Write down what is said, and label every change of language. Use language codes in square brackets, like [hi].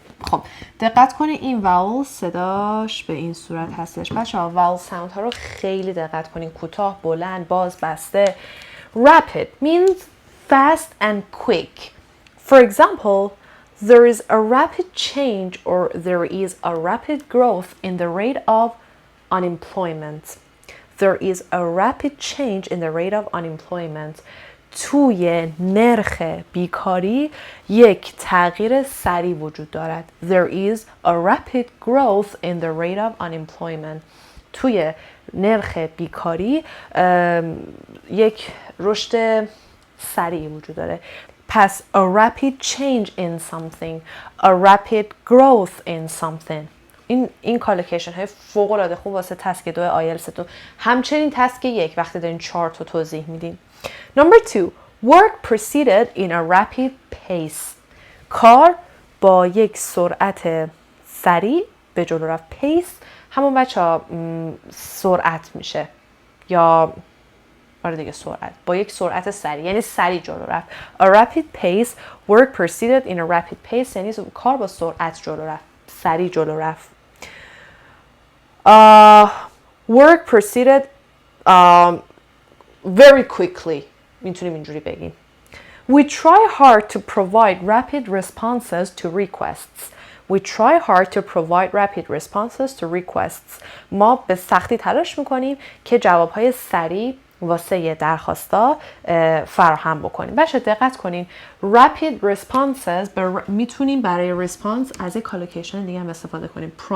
[fa] خب دقت کنید این واول صداش به این صورت هستش. بچه‌ها واول ساوند ها رو خیلی دقت کنید. کوتاه، بلند، باز، بسته. [en] Rapid means fast and quick. For example, there is a rapid change or there is a rapid growth in the rate of unemployment. There is a rapid change in the rate of unemployment. [fa] توی نرخ بیکاری یک تغییر سریع وجود دارد. [en] There is a rapid growth in the rate of unemployment. [fa] توی نرخ بیکاری یک رشد سریع وجود داره. پس [en] a rapid change in something, [fa] a rapid growth in something. این کالوکیشن های فوق العاده خوب واسه تسک 2 آیلتستون، همچنین تسک 1 وقتی دارین چارت رو توضیح میدین. [en] Number 2, work proceeded in a rapid pace. [fa] کار با یک سرعت سریع به جلو رفت. pace همون بچه سرعت میشه یا آره دیگه سرعت با یک سرعت سریع یعنی سریع جلو رفت. [en] A rapid pace, work proceeded in a rapid pace [fa] یعنی کار با سرعت جلو رفت، [en] سریع جلو رفت. Work proceeded very quickly [fa] میتونیم اینجوری بگیم. [en] We try hard to provide rapid responses to requests. We try hard to provide rapid responses to requests. [fa] ما به سختی تلاش میکنیم که جوابهای سریع واسه درخواستا فراهم بکنیم. بچه دقت کنین [en] rapid responses [fa] میتونیم برای response از یک کالوکیشن دیگه هم استفاده کنیم.